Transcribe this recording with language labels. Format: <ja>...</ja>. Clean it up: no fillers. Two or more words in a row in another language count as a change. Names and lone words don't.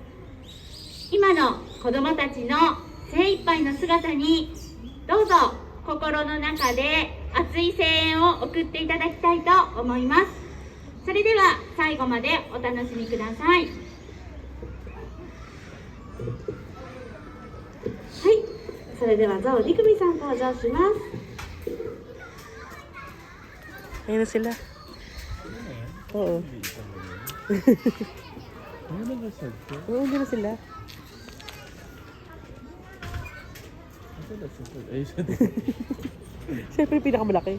<ja>今の子どもたちの精一杯の姿にどうぞ心の中で熱い声援を送っていただきたいと思います。それでは最後までお楽しみください。はい、それではゾウリクミさん登場します。</ja> <tl>Ayan na sila. Oo. Oo, hindi na sila. Siyempre, pinakamalaki.</tl>